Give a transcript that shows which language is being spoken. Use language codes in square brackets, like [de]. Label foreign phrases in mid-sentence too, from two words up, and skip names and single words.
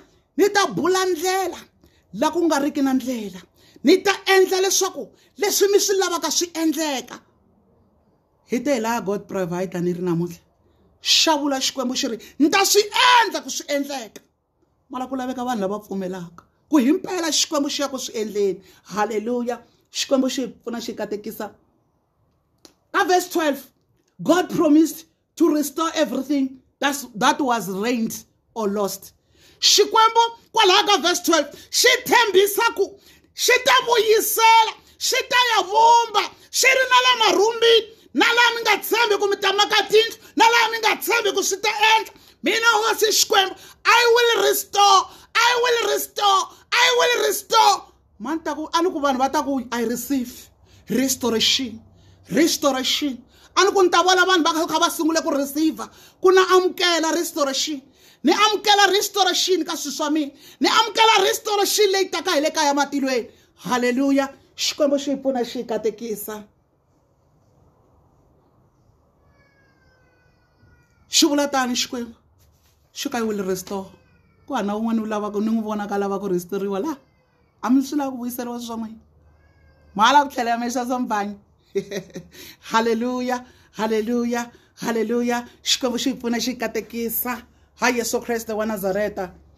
[ts] ni ta bula ndlela la ku nga riki na ndlela ni ta endla leswaku leswi mi swi lavaka swi endleka hi te la [en] God provider [ts] ni ri namuntlha xavula Xikwembu xi ri ni ta swi endla ku swi endleka mara ku laveka vanhu lava pfumelaka ku himpela Xikwembu xi ya ku swi endleni haleluya Xikwembu xi pfuna xi katekisa ka verse 12 [en] God promised to restore everything that was ruined or lost [ts] Xikwembu kwalaha ka verse 12 xi tshembisa ku xi ta vuyisela xi ta ya vumba xi ri na la marumbini na laha mi nga tshembi ku mi ta maka tindlu na laha mi nga tshembi ku swi ta endla mina hosi Xikwembu [en] I will [ts] restore mani ta ku a ni ku vanhu va ta ku [en] I receive restoration [ts] a ni ku ni ta vona vanhu va kha va sungule ku receive ku na amukela restoration ni amukela restoration ka swilo swa mina ni amukela restoration leyi taka hi le kaya matilweni haleluya Xikwembu xi pfuna xi katekisa xi vula tani Xikwembu xi ka [en] I will restore [ts] ku hana un'wana u lava ku ni n'wi vona ka lava ku restoriwa la a mi swi lava ku vuyiseriwa swa n'wina mala ku tlhela ya mexa swa mbanyi haleluya Xikwembu xi pfuna xi katekisa ha Yesu Kriste wa Nazareta